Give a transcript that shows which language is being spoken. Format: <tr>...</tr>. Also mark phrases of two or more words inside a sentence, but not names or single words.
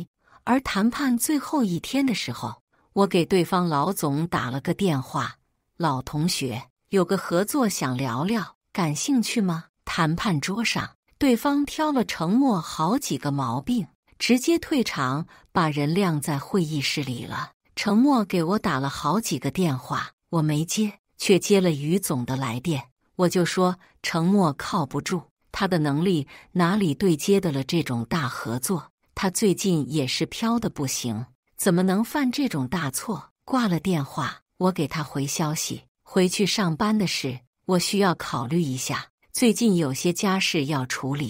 <zh>而談判最後一天的時候，我給對方老總打了個電話：“老同學，有個合作想聊聊，感興趣嗎？” 談判桌上，對方挑了程默好幾個毛病，直接退場，把人晾在會議室裡了。程默給我打了好幾個電話，我沒接，卻接了於總的來電。我就說程默靠不住，他的能力哪裡對接的了這種大合作？他最近也是飄得不行，怎麼能犯這種大錯？掛了電話，我給他回消息：回去上班的事，我需要考慮一下，最近有些家事要處理。</zh>